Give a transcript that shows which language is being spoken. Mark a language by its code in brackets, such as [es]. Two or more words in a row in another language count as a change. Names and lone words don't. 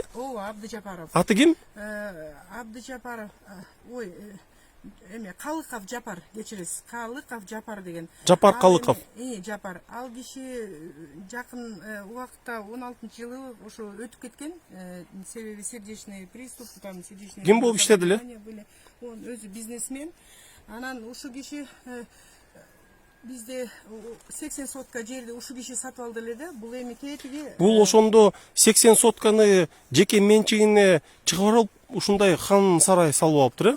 [ky] Ооба, Абдыжапаров. Аты ким? Абдыжапаров, ой, эме Калыков Жапар, кечиресиз. Калыков Жапар деген. Жапар Калыков. Жапар. Ал киши жакын убакытта 16-жылы ошо өтүп кеткен. [ru] Себеби сердечный приступ, там сердечный. [ky] Ким болуп иштеди эле? Он өзү бизнесмен. Анан ушу киши бизде 80 сотка жерди ушу киши сатып алды эле да. Бул эми кетиги. Бул ошондо 80 сотканы жеке менчигине чыгарып алып ушундай хан сарай салып алыптыр, э?